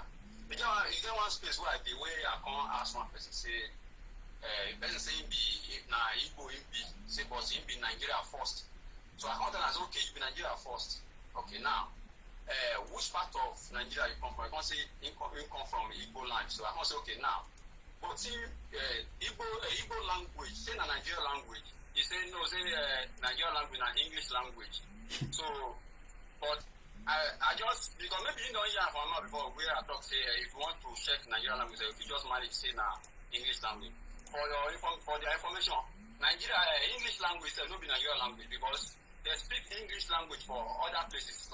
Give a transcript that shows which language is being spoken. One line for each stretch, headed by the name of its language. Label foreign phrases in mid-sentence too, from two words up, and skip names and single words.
Nigerian Pidgin: You get one space where the way I come ask one person say person say him be na Igbo him be, say but him be Nigeria first. So I come tell am say okay, you be Nigeria first. Okay, now, which part of Nigeria you come from? I can't say you come from Igbo land. So I can't say, okay, now, but see, Igbo language, say na Nigerian language. He say, no, say Nigerian language and English language. So, but I just, because maybe you don't hear from me before, where I talk, say, if you want to check Nigerian language, if you just manage, say, na English language. For your information, Nigeria, English language, no be Nigerian language, because they speak English language for other places.